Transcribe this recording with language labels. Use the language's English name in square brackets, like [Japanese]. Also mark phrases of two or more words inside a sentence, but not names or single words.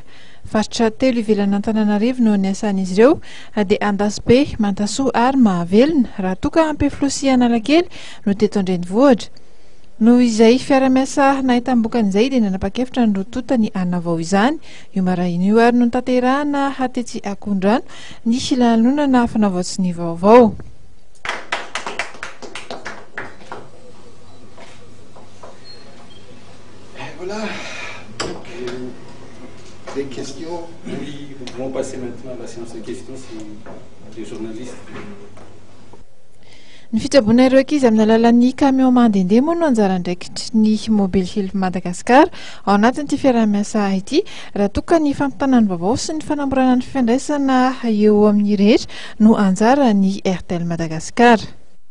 [Malagasy] Faritra telo ivelany Antananarivo no niasan'izy ireo dia Andasibe, Mantasoa ary Mahavelona raha toka Ampefilosy Analakely no teto an-drenivohitra. Noho izay fiara-miasa nahitam-bokan'izay dia nanapa-kevitra ny rotota ny anavao izany. Io maraina io ary no tanterahana hatetsy Akondrano ny lanonana fanavaotsy ny vaovao. [French] Voilà. Donc, des questions. Oui, nous pouvons passer maintenant à la séance de questions si les journalistes. [Malagasy] Ny fitsaboana ireo ankizy amin'ny alalan'ny camion mandehandeha moa no anjara ndraikitry ny Mobile Health Madagasikara ao anatin'ity fiara-miasa ity raha toka ny fampitana ny vaovao sy ny fanamborana ny fifandraisana eo amin'ny rehetra no anjara ny Airtel Madagasikara.